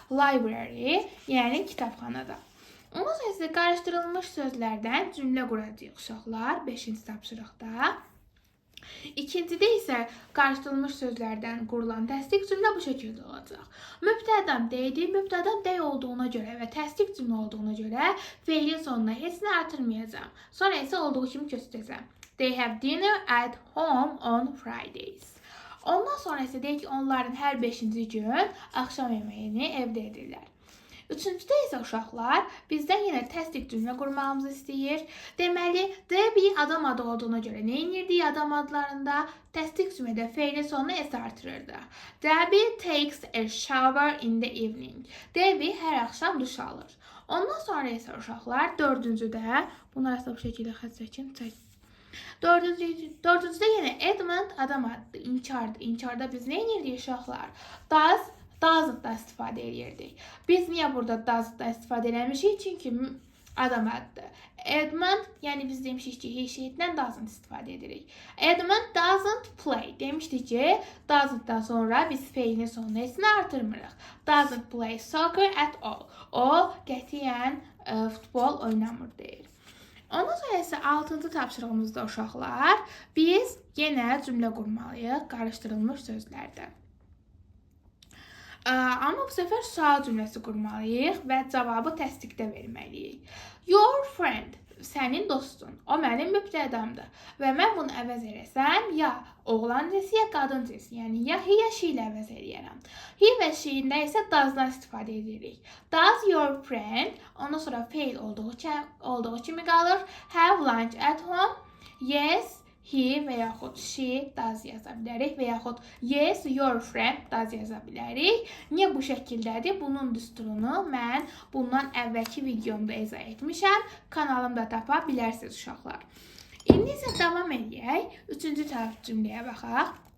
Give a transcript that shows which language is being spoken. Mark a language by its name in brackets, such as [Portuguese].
[Azerbaijani] Library, yəni kitabxanada. Ondan sonra isə qarışdırılmış sözlərdən cümlə quracağıq uşaqlar 5-ci tapşırıqda. İkincidə isə qarışdırılmış sözlərdən qurulan təsdiq cümlə bu şəkildə olacaq. Mübtədam deydi, mübtədam dey olduğuna görə və təsdiq cümlə olduğuna görə feilin sonuna heç nə artırmayacağam. Sonra isə olduğu kimi göstərəcəm. [English] They have dinner at home on Fridays. [Azerbaijani] Ondan sonra isə deyək ki, onların hər 5-ci gün axşam yeməyini evdə edirlər. Üçüncüdə isə uşaqlar bizdən yenə təsdiq cümlə qurmağımızı istəyir. Deməli, Debbie adam adı olduğuna görə nə edirdik adam adlarında? Təsdiq cümlədə feilin sonuna s artırırdı. [English] Debbie takes a shower in the evening. [Azerbaijani] Debbie hər axşam duş alır. Ondan sonra isə uşaqlar dördüncüdə, bunu arasında bu şəkildə xətt çəkin, Dördüncüdə yenə Edmund adam adı, inkardır. İnkarda biz nə edirdik uşaqlar? Doesn't-dan istifadə edirdik. Biz niyə burada doesn't-dan istifadə eləmişik? Çünki adam adıdır. Edmund, yəni biz demişik ki, heşiyetdən doesn't istifadə edirik. [English] Edmund doesn't play. [Azerbaijani] Demişdik ki, doesn't-dan sonra biz feilin sonuna s-ni artırmırıq. [English] Doesn't play soccer at all. [Azerbaijani] O, qətiyyən futbol oynamır deyir. Ondan sonra isə 6-cı tapşırığımızda uşaqlar, biz yenə cümlə qurmalıyıq qarışdırılmış sözlərdən. Amma bu səfər sual cümləsi qurmalıyıq və cavabı təsdiqdə verməliyik. [English] Your friend, [Azerbaijani] sənin dostun, o mənim mübtədamdır və mən bunu əvəz eləsəm, ya oğlan cinsi, ya qadın cinsi, yəni ya he, ya she ilə əvəz eləyərəm. He və she-ində isə does-dan istifadə edirik. [English] Does your friend, [Azerbaijani] ondan sonra fail olduğu kimi qalır. [English] Have lunch at home? [Azerbaijani] Yes, he və yaxud she does yaza bilərik və yaxud yes, [English] your friend does [Azerbaijani] yaza bilərik. Niyə bu şəkildədir? Bunun düsturunu mən bundan əvvəlki videomda izah etmişəm. Kanalımda tapa bilərsiniz uşaqlar. İndi isə davam edək. Üçüncü cümləyə baxaq.